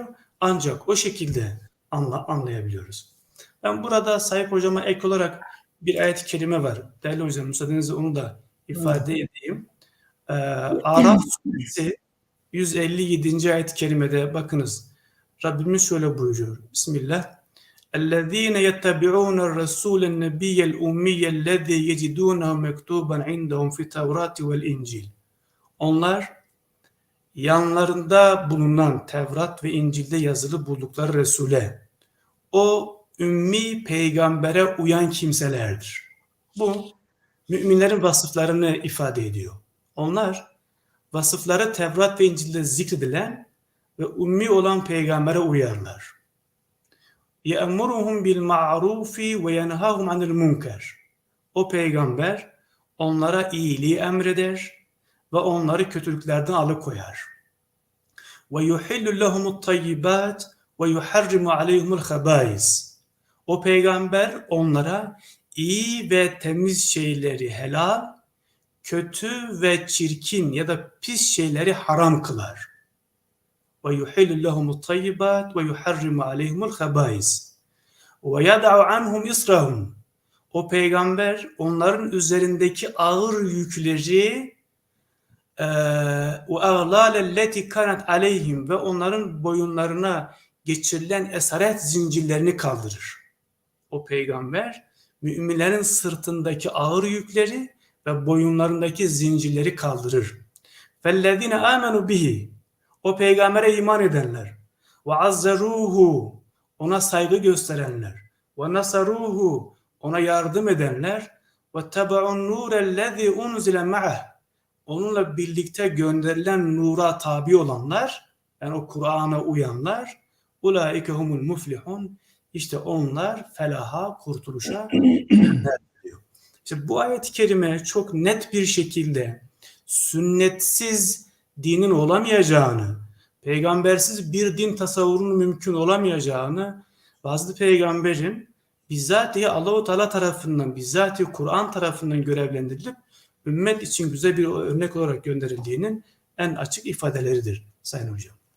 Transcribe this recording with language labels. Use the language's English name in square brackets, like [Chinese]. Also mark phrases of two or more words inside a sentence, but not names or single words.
[Turkish] Ancak o şekilde anlayabiliyoruz. Ben burada Sayıp Hocama ek olarak bir ayet-i kerime var. Değerli hocam müsaadenizle onu da ifade edeyim. Araf suresi 157. ayet-i kerimede bakınız. Rabbimiz şöyle buyuruyor. Bismillah. [Arabic] اَلَّذ۪ينَ يَتَّبِعُونَ الرَّسُولَ النَّبِيَّ الْاُمِّيَّ الَّذ۪ي يَجِدُونَهُ مَكْتُوبًا عِنْدَهُمْ فِي التَّوْرَاتِ وَالْاِنْجِيلِ. [Turkish] Onlar yanlarında bulunan Tevrat ve İncil'de yazılı buldukları Resul'e, o ümmi peygambere uyan kimselerdir. Bu müminlerin vasıflarını ifade ediyor. Onlar vasıfları Tevrat ve İncil'de zikredilen ve ummi olan peygambere uyarlar. [Arabic] يَأْمُرُهُمْ بِالْمَعْرُوفِ وَيَنْهَاهُمْ عَنِ الْمُنْكَرِ. [Turkish] O peygamber onlara iyiliği emreder ve onları kötülüklerden alıkoyar. [Arabic] وَيُحِلُّ لَهُمُ الطَّيِّبَاتِ وَيُحَرِّمُ عَلَيْهُمُ الْخَبَائِثِ. [Turkish] O peygamber onlara iyi ve temiz şeyleri helal, kötü ve çirkin ya da pis şeyleri haram kılar. [Arabic] وَيُحِلُّ لَهُمُ الطَّيِّبَاتِ وَيُحَرِّمُ عَلَيْهُمُ الْخَبَائِثِ وَيَدَعُ عَنْهُمْ إِصْرَهُمْ. [Turkish] O peygamber onların üzerindeki ağır yükleri [Arabic] وَاَغْلَالَ الَّتِي كَانَتْ عَلَيْهِمْ [Turkish] ve onların boyunlarına geçirilen esaret zincirlerini kaldırır. O peygamber müminlerin sırtındaki ağır yükleri ve boyunlarındaki zincirleri kaldırır. [Arabic] فَالَّذِينَ آمَنُوا بِهِ. [Turkish] O peygambere iman edenler. وَعَزَّرُوهُ. Ona saygı gösterenler. وَنَصَرُوهُ. Ona yardım edenler. [Arabic] وَاتَّبَعُوا النُّورَ الَّذِي أُنْزِلَ مَعَهُ. [Turkish] Onunla birlikte gönderilen nura tabi olanlar, yani o Kur'an'a uyanlar, [Arabic] اُولَٰئِكَ هُمُ الْمُفْلِحُونَ. [Turkish] İşte onlar felaha, kurtuluşa erenler diyor. İşte bu ayet-i kerime çok net bir şekilde sünnetsiz dinin olamayacağını, peygambersiz bir din tasavvurunun mümkün olamayacağını, bazı peygamberin bizzatihi Allah-u Teala tarafından, bizzatihi Kur'an tarafından görevlendirilip ümmet için güzel bir örnek olarak gönderildiğinin en açık ifadeleridir Sayın Hocam.